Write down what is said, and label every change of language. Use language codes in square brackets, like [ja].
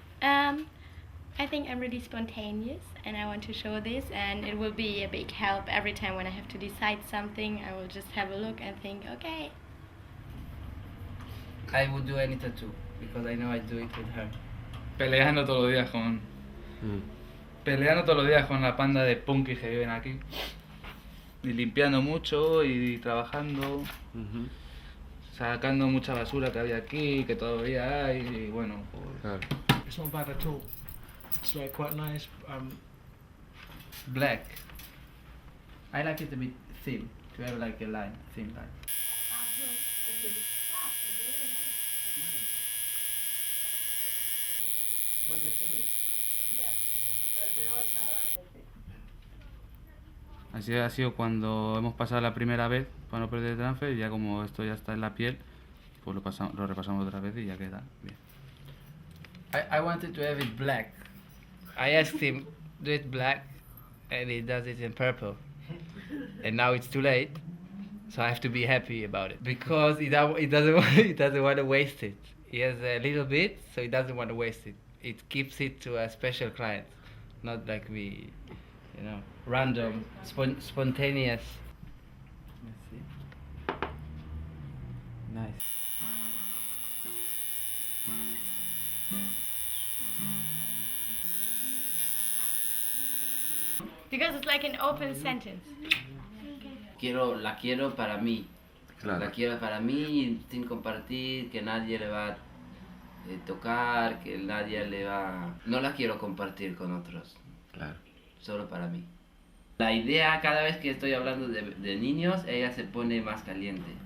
[en] I think I'm really spontaneous and I want to show this, and it will be a big help every time when I have to decide something. I will just have a look and think, okay. I would do any tattoo because I know I do it with her. [es] Peleando todos los días con la panda de punkis que viven aquí. Y limpiando mucho y trabajando. Sacando mucha basura que había aquí, que todavía hay, y bueno, pues... [en] It's not bad at all. It's like quite nice. Black. I like it a bit thin, to have like a line, thin line. When they finish. Yeah, there was a... [es] Así ha sido cuando hemos pasado la primera vez para no perder el transfer, y ya como esto ya está en la piel, pues lo repasamos otra vez y ya queda bien. [en] I wanted to have it black. I asked him, do it black, and he does it in purple. And now it's too late, so I have to be happy about it. Because he doesn't want to waste it. He has a little bit, so he doesn't want to waste it. It keeps it to a special client, not like me, random, spontaneous. Let's see. Nice. Because it's like an open sentence. [es] La quiero para mí. Claro. La quiero para mí sin compartir, que nadie le va a tocar, que nadie le va... No la quiero compartir con otros. Claro. Solo para mí. La idea, cada vez que estoy hablando de niños, ella se pone más caliente.